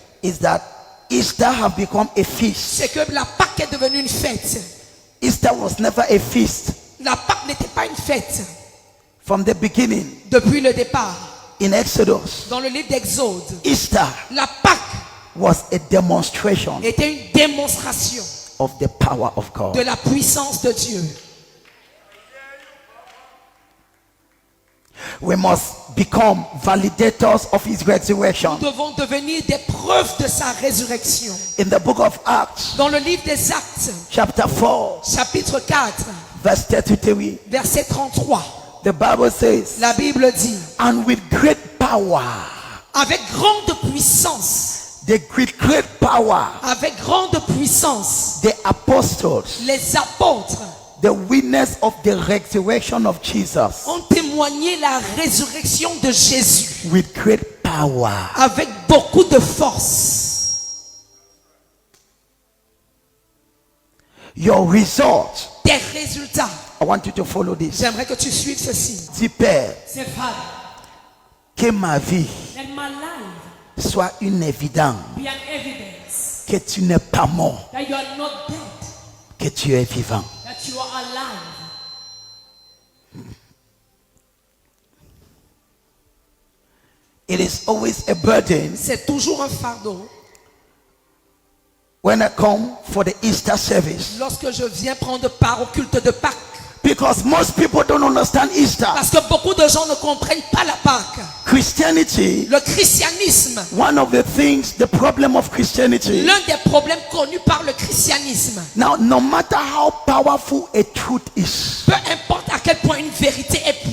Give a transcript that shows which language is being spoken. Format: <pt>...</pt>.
<en>is that Easter have become a feast.</en> <fr>c'est que la Pâque est devenue une fête.</fr> <en>Easter was never a feast</en> <fr>La Pâque n'était pas une fête</fr> <en>from the beginning.</en> <fr>depuis le départ.</fr> <en>In Exodus,</en> <fr>Dans le livre d'Exode,</fr> <en>Easter</en> <fr>la Pâque</fr> <en>was a demonstration</en> <fr>était une démonstration</fr> <en>of the power of</en> <fr>de</fr> <en>God.</en> <fr>la puissance de Dieu.</fr> <en>We must become validators of his resurrection.</en> <fr>Nous devons devenir des preuves de sa résurrection.</fr> <en>In the book of Acts,</en> <fr>Dans le livre des Actes,</fr> <en>chapter 4,</en> <fr>chapitre 4,</fr> <en>verse 33,</en> <fr>verset 33,</fr> <en>the Bible says,</en> <fr>la Bible dit,</fr> <en>and with great power,</en> <fr>avec grande puissance,</fr> <en>great power,</en> <fr>avec grande puissance,</fr> <en>the apostles,</en> <fr>les apôtres</fr> <en>the witness of the resurrection of Jesus,</en> <fr>ont témoigné la résurrection de Jésus</fr> <en>with great power.</en> <fr>avec beaucoup de force.</fr> <en>Your result,</en> <fr>Tes résultats,</fr> <en>I want you to follow this.</en> <fr>j'aimerais que tu suives ceci. Dis, Père, C'est Father, que ma vie</fr> <en>let my life</en> <fr>soit une évidence</fr> <en>be an evidence</en> <fr>que tu n'es pas mort,</fr> <en>that you are not dead,</en> <fr>que tu es vivant.</fr> <en>that you are alive. It is always a burden</en> <fr>C'est toujours un fardeau</fr> <en>when I come for the Easter service,</en> <fr>lorsque je viens prendre part au culte de Pâques.</fr> <en>because most people don't understand Easter.</en> <fr>Parce que beaucoup de gens ne comprennent pas la Pâque.</fr> <en>Christianity,</en> <fr>Le christianisme,</fr> <en>one of the things, the problem of Christianity,</en> <fr>l'un des problèmes connus par le christianisme,</fr> <en>now no matter how powerful a truth is,</en> <fr>peu importe à quel point une vérité est</fr>